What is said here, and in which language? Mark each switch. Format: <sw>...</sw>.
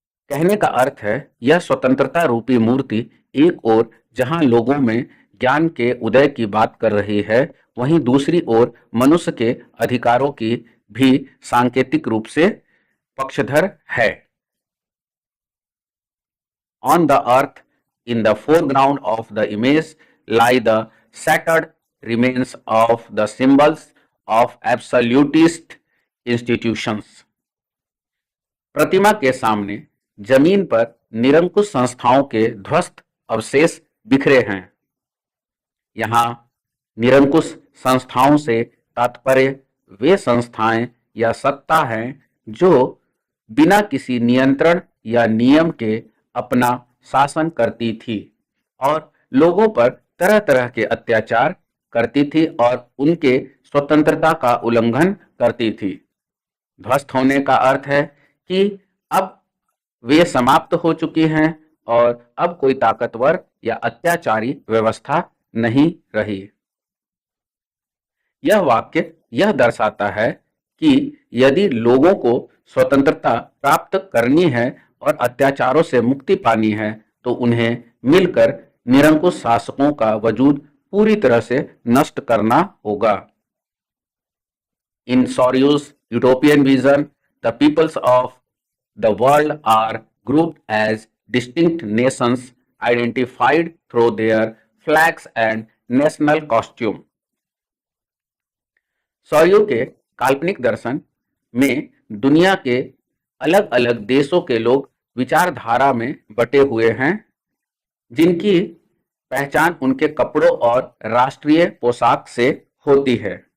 <hi>कहने का अर्थ है यह स्वतंत्रता रूपी मूर्ति एक ओर जहां लोगों में ज्ञान के उदय की बात कर रही है, वहीं दूसरी ओर मनुष्य के अधिकारों की भी सांकेतिक रूप से पक्षधर है।</hi> <en>On the earth, in the foreground of the image, lie the shattered remains of the symbols of absolutist institutions.</en> <hi>प्रतिमा के सामने जमीन पर निरंकुश संस्थाओं के ध्वस्त अवशेष बिखरे हैं। यहाँ निरंकुश संस्थाओं से तात्पर्य वे संस्थाएं या सत्ता हैं जो बिना किसी नियंत्रण या नियम के अपना शासन करती थी और लोगों पर तरह तरह के अत्याचार करती थी और उनके स्वतंत्रता का उल्लंघन करती थी। ध्वस्त होने का अर्थ है कि अब वे समाप्त हो चुकी हैं और अब कोई ताकतवर या अत्याचारी व्यवस्था नहीं रही। यह वाक्य यह दर्शाता है कि यदि लोगों को स्वतंत्रता प्राप्त करनी है और अत्याचारों से मुक्ति पानी है तो उन्हें मिलकर निरंकुश शासकों का वजूद पूरी तरह से नष्ट करना होगा।</hi> <en>In Sorio's utopian vision, the peoples of the world are grouped as distinct nations identified through their flags and national costume.</en> <hi>सॉरियो के काल्पनिक दर्शन में दुनिया के अलग अलग देशों के लोग विचारधारा में बटे हुए हैं, जिनकी पहचान उनके कपड़ों और राष्ट्रीय पोशाक से होती है।</hi>